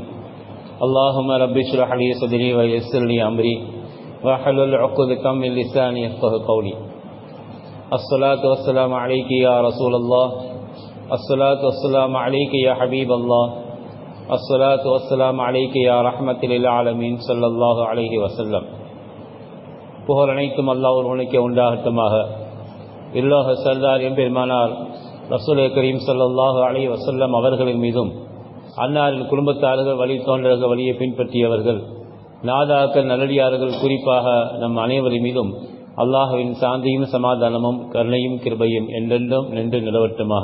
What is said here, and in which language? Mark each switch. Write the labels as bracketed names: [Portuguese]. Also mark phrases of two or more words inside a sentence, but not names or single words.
[Arabic] اللهم رب اشرح لي صدري ويسر لي أمري واحلل عقدة من لساني يفقهوا قولي. الصلاة والسلام عليك يا رسول الله، الصلاة والسلام عليك يا حبيب الله، الصلاة والسلام عليك يا رحمة للعالمين صلى الله عليه وسلم. [Tamil] புகழ் அனைத்தும் அல்லாஹ் ஒருவனுக்கே உண்டாகட்டுமாக. இல்லோக சர்தார் எம்பெருமானார் [Arabic] رسول كريم صلى الله عليه وسلم [Tamil] அவர்களின் மீதும், அன்னாரின் குடும்பத்தார்கள், வழி தோன்றர்கள், வழியை பின்பற்றியவர்கள், நாதாக்கள், நல்லடியார்கள், குறிப்பாக நம் அனைவரின் மீதும் அல்லாஹுவின் சாந்தியும் சமாதானமும் கருணையும் கிருபையும் என்றென்றும் நின்று நிலவட்டுமாக.